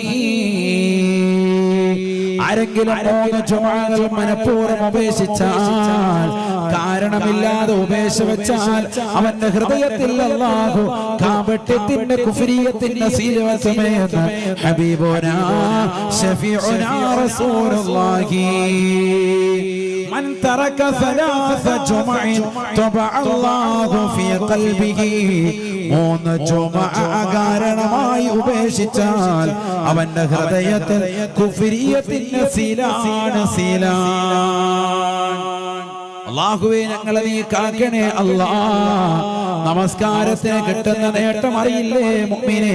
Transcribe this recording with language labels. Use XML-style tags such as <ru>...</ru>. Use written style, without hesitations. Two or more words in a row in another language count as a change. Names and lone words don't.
<ml>ആരെങ്കിലും 3 ജുമുഅകൾ മനഃപൂർവ്വം ഉപേക്ഷിച്ചാൽ, കാരണമില്ലാതെ ഉപേക്ഷ വെച്ചാൽ, അവന്റെ ഹൃദയത്തിൽ അല്ലാഹു കാപട്യത്തിന്റെ കുഫ്രിയത്തിന്റെ സീല് വെക്കുമെന്ന്</ml> <ar>حبيبنا شفيعنا رسول الله. من ترك 3 جمع طبع الله في قلبه.</ar> <ml>3 ജുമുഅ കാരണമായി ഉപേക്ഷിച്ചാൽ അവന്റെ ഹൃദയത്തിൽ കുഫ്രിയത്തിന്റെ സീലാണ്. അല്ലാഹുവേ, ഞങ്ങളെ നീ കാക്കണേ അല്ലാഹ്. നമസ്കാരത്തിന് കിട്ടുന്ന നേട്ടം അറിയില്ലേ മുഅ്മിനേ?</ml>